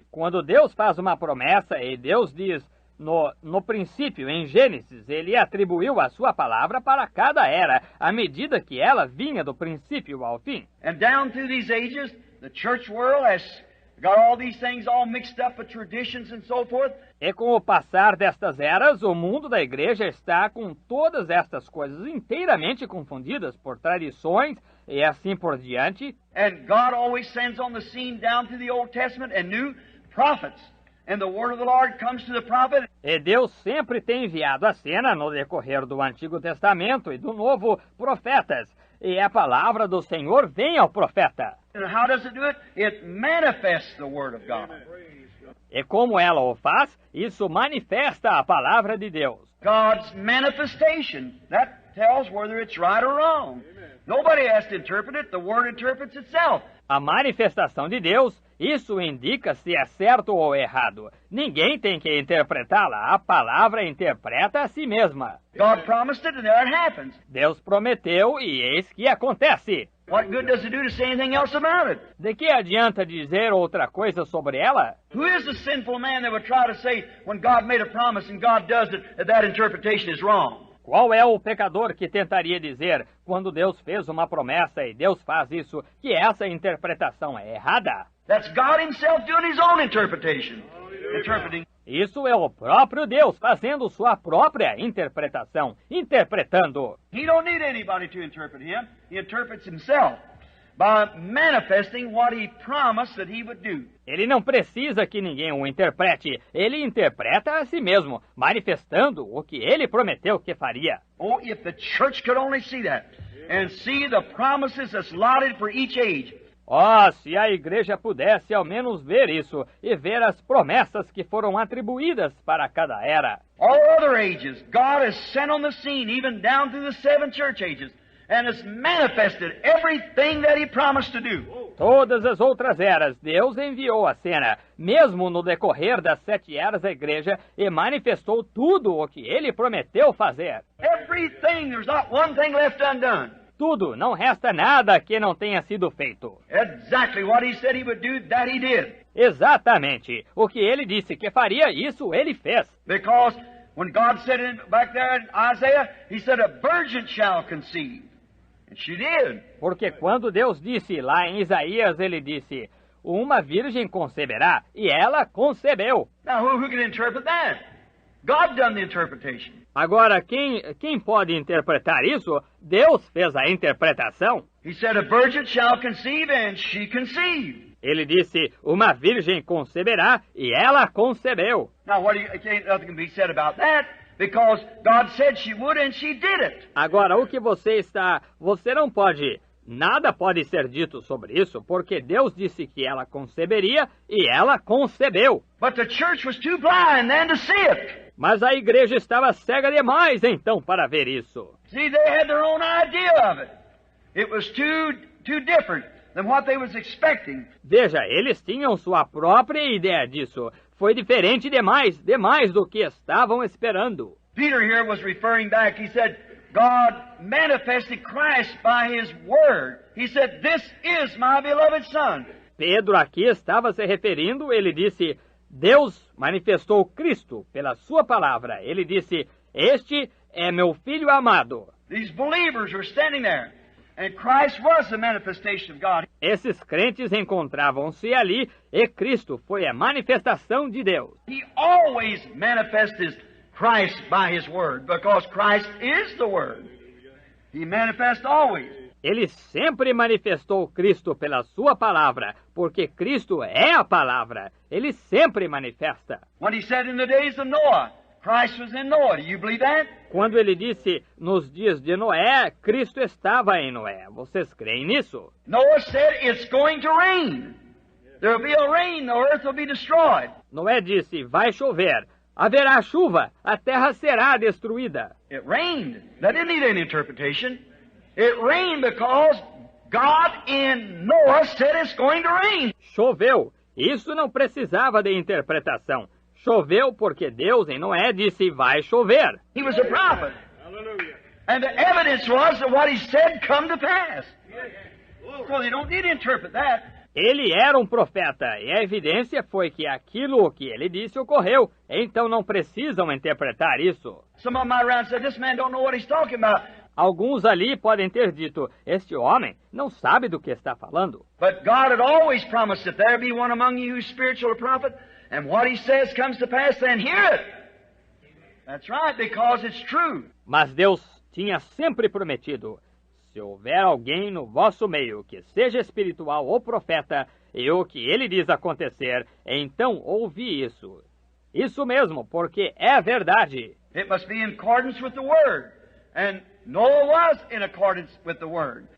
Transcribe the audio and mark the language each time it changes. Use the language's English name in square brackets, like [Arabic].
[Portuguese] Quando Deus faz uma promessa e Deus diz no princípio, em Gênesis, Ele atribuiu a sua palavra para cada era, à medida que ela vinha do princípio ao fim. [English] And down through these ages, the church world has got all these things all mixed up with traditions and so forth. [Portuguese] E com o passar destas eras, o mundo da igreja está com todas estas coisas inteiramente confundidas por tradições e assim por diante. [English] And God always sends on the scene down through the Old Testament and new prophets. And the word of the Lord comes to the prophet. [Portuguese] E Deus sempre tem enviado à cena, no decorrer do Antigo Testamento e do Novo, profetas. E a palavra do Senhor vem ao profeta. [English] And how does it do it? It manifests the word of God. [Portuguese] E como ela o faz, isso manifesta a palavra de Deus. [English] God's manifestation, that tells whether it's right or wrong. Nobody has to interpret it, the word interprets itself. [Portuguese] A manifestação de Deus, isso indica se é certo ou errado. Ninguém tem que interpretá-la, a palavra interpreta a si mesma. [English] God promised it and there it happens. [Portuguese] Deus prometeu e eis que acontece. [English] What good does it do to say anything else about it? [Portuguese] De que adianta dizer outra coisa sobre ela? [English] Who is the sinful man that would try to say when God made a promise and God does it, that interpretation is wrong? [Portuguese] Qual é o pecador que tentaria dizer, quando Deus fez uma promessa e Deus faz isso, que essa interpretação é errada? [English] That's God Himself doing His own interpretation. Interpreting. [Portuguese] Isso é o próprio Deus fazendo sua própria interpretação, interpretando. [English] He don't need anybody to interpret Him. He interprets Himself by manifesting what He promised that He would do. [Portuguese] Ele não precisa que ninguém o interprete. Ele interpreta a si mesmo, manifestando o que ele prometeu que faria. [English] Oh, if the church could only see that and see the promises that's allotted for each age. [Portuguese] Oh, se a igreja pudesse ao menos ver isso e ver as promessas que foram atribuídas para cada era. [English] All other ages, God has sent on the scene, even down through the 7 church ages, and has manifested everything that He promised to do. [Portuguese] Todas as outras eras, Deus enviou a cena, mesmo no decorrer das 7 eras da igreja, e manifestou tudo o que Ele prometeu fazer. [English] Everything, there's not one thing left undone. [Portuguese] Tudo, não resta nada que não tenha sido feito. [English] Exactly what He said He would do, that He did. [Portuguese] Exatamente. O que Ele disse que faria, isso Ele fez. [English] Because when God said back there in Isaiah, He said, "A virgin shall conceive." And she did. [Portuguese] Porque quando Deus disse lá em Isaías, Ele disse, uma virgem conceberá, e ela concebeu. [English] Now who can interpret that? God done the interpretation. [Portuguese] Agora, quem pode interpretar isso? Deus fez a interpretação. [English] He said, a virgin shall conceive, and she conceived. [Portuguese] Ele disse, uma virgem conceberá, e ela concebeu. [English] Now, nothing can be said about that, because God said she would, and she did it. [Portuguese] Agora, o que você não pode, nada pode ser dito sobre isso, porque Deus disse que ela conceberia, e ela concebeu. [English] But the church was too blind then to see it. [Portuguese] Mas a igreja estava cega demais, então, para ver isso. [English] See, they had their own idea of it. It was too different than what they was expecting. [Portuguese] Veja, eles tinham sua própria ideia disso. Foi diferente demais do que estavam esperando. [English] Peter here was referring back. He said, God manifested Christ by His Word. He said, this is my beloved Son. [Portuguese] Pedro aqui estava se referindo, ele disse, Deus manifestou Cristo pela sua palavra. Ele disse, este é meu filho amado. [English] These believers were standing there, and Christ was the manifestation of God. [Portuguese] Esses crentes encontravam-se ali, e Cristo foi a manifestação de Deus. [English] He always manifested Christ by His Word, because Christ is the Word. He manifests always. [Portuguese] Ele sempre manifestou Cristo pela sua palavra, porque Cristo é a palavra. Ele sempre manifesta. [English] When He said in the days of Noah, Christ was in Noah. Do you believe that? [Portuguese] Quando ele disse, nos dias de Noé, Cristo estava em Noé. Vocês creem nisso? [English] Noah said, it's going to rain. There will be a rain, the earth will be destroyed. [Portuguese] Noé disse, vai chover. Haverá chuva, a terra será destruída. [English] It rained. That didn't need any interpretation. It rained because God in Noah said it's going to rain. [Portuguese] Choveu. Isso não precisava de interpretação. Choveu porque Deus em Noé disse, vai chover. [English] He was a prophet. Hallelujah. And the evidence was that what he said come to pass. So they don't need to interpret that. [Portuguese] Ele era um profeta, e a evidência foi que aquilo que ele disse ocorreu. Então não precisam interpretar isso. [English] Some of them around said, this man don't know what he's talking about. [Portuguese] Alguns ali podem ter dito, este homem não sabe do que está falando. [English] But God had always promised, if there be one among you who's spiritual or prophet, and what he says comes to pass, then hear it. That's right, because it's true. [Portuguese] Mas Deus tinha sempre prometido, se houver alguém no vosso meio que seja espiritual ou profeta, e o que ele diz acontecer, então ouvi isso. Isso mesmo, porque é verdade. [English] It must be in accordance with the Word. And Noah was in accordance with the Word.